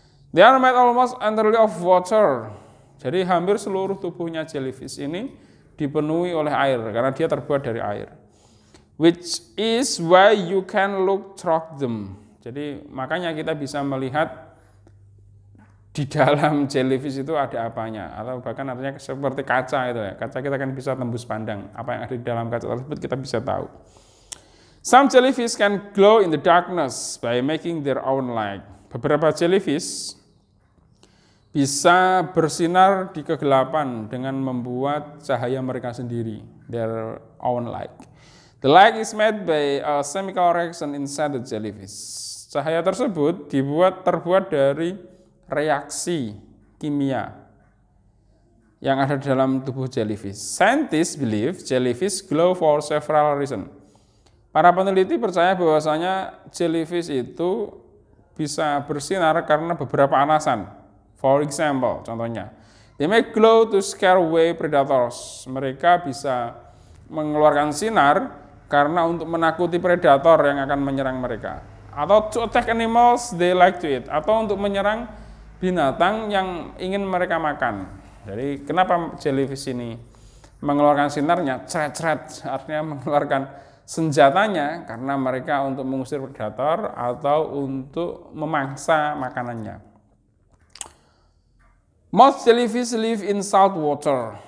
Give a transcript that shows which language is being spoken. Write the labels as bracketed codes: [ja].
[en] They are made almost entirely of water. [id] Jadi hampir seluruh tubuhnya jellyfish ini dipenuhi oleh air karena dia terbuat dari air. [en] Which is why you can look through them. [id] Jadi makanya kita bisa melihat di dalam jellyfish itu ada apanya, atau bahkan artinya seperti kaca itu ya. Kaca kita kan bisa tembus pandang, apa yang ada di dalam kaca tersebut kita bisa tahu. [en] Some jellyfish can glow in the darkness by making their own light. [id] Beberapa jellyfish bisa bersinar di kegelapan dengan membuat cahaya mereka sendiri, [en] their own light. The light is made by a chemical reaction inside the jellyfish. [id] Cahaya tersebut terbuat dari reaksi kimia yang ada dalam tubuh jellyfish. [en] Scientists believe jellyfish glow for several reasons. [id] Para peneliti percaya bahwasanya jellyfish itu bisa bersinar karena beberapa alasan. [en] For example, [id] contohnya, [en] they may glow to scare away predators. [id] Mereka bisa mengeluarkan sinar karena untuk menakuti predator yang akan menyerang mereka. Atau [en] to attack animals they like to eat. [id] Atau untuk menyerang binatang yang ingin mereka makan. Jadi kenapa jellyfish ini mengeluarkan sinarnya, ceret-ceret, artinya mengeluarkan senjatanya karena mereka untuk mengusir predator atau untuk memangsa makanannya. [en] Most jellyfish live in salt water.